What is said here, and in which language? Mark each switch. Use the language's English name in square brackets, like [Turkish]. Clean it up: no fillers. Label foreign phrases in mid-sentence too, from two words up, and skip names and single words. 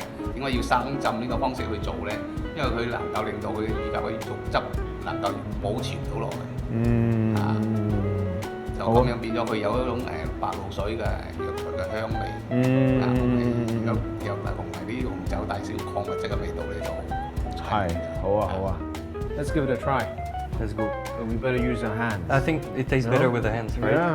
[Cantonese] 點解要生浸呢個方式去做咧？因為佢能夠令到佢乳鴿嘅肉汁能夠保存到落去。就咁樣變咗佢有一種白滷水嘅藥材嘅香味，又同埋啲紅酒帶少礦物質嘅味道呢就係好啊好啊。 [English] Let's give it a try. Let's go. We better use our hands. I think it tastes better with the hands, right?